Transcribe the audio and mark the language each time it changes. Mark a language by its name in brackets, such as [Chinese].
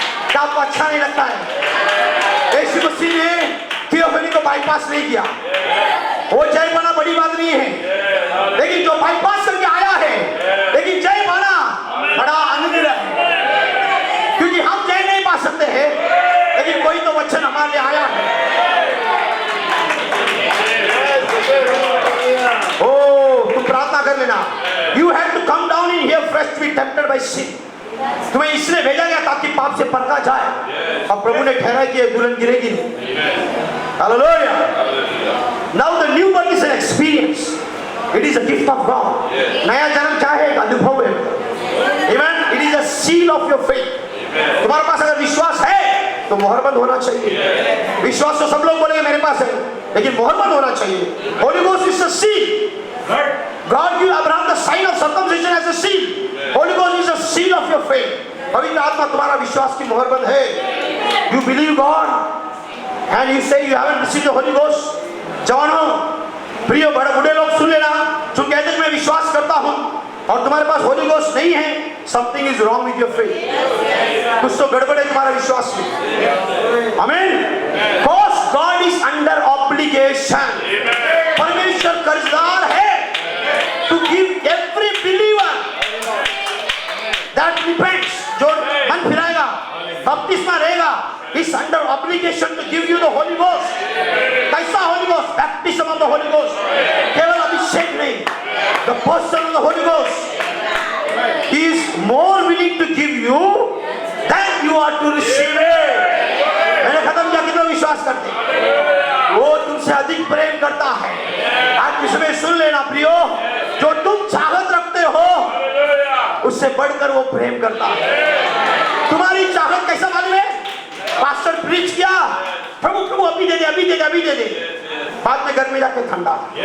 [Hindi] क्या आपको अच्छा नहीं लगता है? यीशु मसीह ने थियोफनी को बाईपास नहीं किया, वो जय पाना बड़ी बात नहीं है, लेकिन जो बाईपास करके आया है, लेकिन जय पाना बड़ा अनुग्रह है, क्योंकि हम जय नहीं पा सकते हैं, लेकिन कोई तो वचन हमारे लिए आया है। तुम प्रार्थना कर लेना, [English] you have to come down in here fresh to be tempted by sin। [Hindi] तुम्हें इसलिए भेजा गया ताकि पाप से परखा जाए, और प्रभु ने ठहरा कि दुल्हन गिरेगी नहीं। Hallelujah. [English] Now the new birth is an experience। It is a gift of God. [Hindi] नया जन्म क्या है? अनुभव है. [English] Amen. It is a seal of your faith. [Hindi] तुम्हारे पास अगर विश्वास है तो मोहरबंद होना चाहिए. विश्वास तो सब लोग बोलेंगे मेरे पास है, लेकिन मोहरबंद होना चाहिए. [English] Holy Ghost is a seal. God gave Abraham the sign of circumcision as a seal. Holy Ghost is a seal of your faith. [Hindi] पवित्र आत्मा तुम्हारा विश्वास की मोहरबंद है. [English] You believe God and you say you haven't received the Holy Ghost. [Hindi] जवानों, प्रियो बड़े बूढ़े लोग सुन लेना, जो कहते हैं मैं विश्वास करता हूँ और तुम्हारे पास होली गोस्ट नहीं है, [English] Something is wrong with your faith. [Hindi] कुछ तो गड़बड़ है तुम्हारे विश्वास में. आमीन. [English] Because God is under obligation. [Hindi] परमेश्वर कर्जदार है [English] to give every believer that repents, [Hindi] जो मन फिराएगा, बपतिस्मा रहेगा, [English] is under obligation to give you the Holy Ghost. कैसा Holy Ghost? Baptism of the Holy Ghost. [Hindi] केवल अभिषेक नहीं, [English] the person of the Holy Ghost is more willing to give you than you are to receive it. [Hindi] मैंने खत्म किया. कितना विश्वास करते? वो तुमसे अधिक प्रेम करता है. आज इसमें सुन लेना प्रियो, जो तुम चाहत रखते हो उससे बढ़कर वो प्रेम करता है. तुम्हारी चाहत कैसा मालूम है? पास्टर प्रीच किया, प्रभु प्रभु अभी दे दे, अभी दे दे, अभी दे दे, बाद में घर में जाके ठंडा.